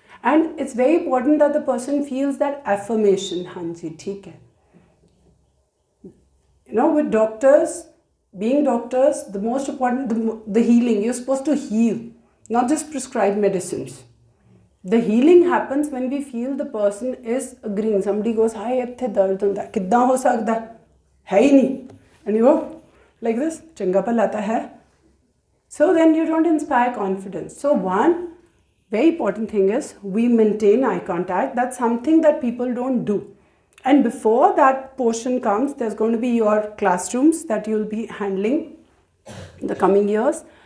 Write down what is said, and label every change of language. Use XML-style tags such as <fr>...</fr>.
<en>And it's very important that the person feels that affirmation.</en> <hi>हाँ जी ठीक है.</hi> <en>You know, with doctors, being doctors, the most important, the healing, you're supposed to heal, not just prescribe medicines. The healing happens when we feel the person is agreeing. Somebody goes, hi,</en> <pa>इत्थे दर्द होता है, किद्दां हो सकता है ही नहीं.</pa> <en>And you go like this,</en> <pa>चंगा भला आता है.</pa> <en>So then you don't inspire confidence. So one very important thing is we maintain eye contact. That's something that people don't do. And before that portion comes, there's going to be your classrooms that you'll be handling in the coming years.</en>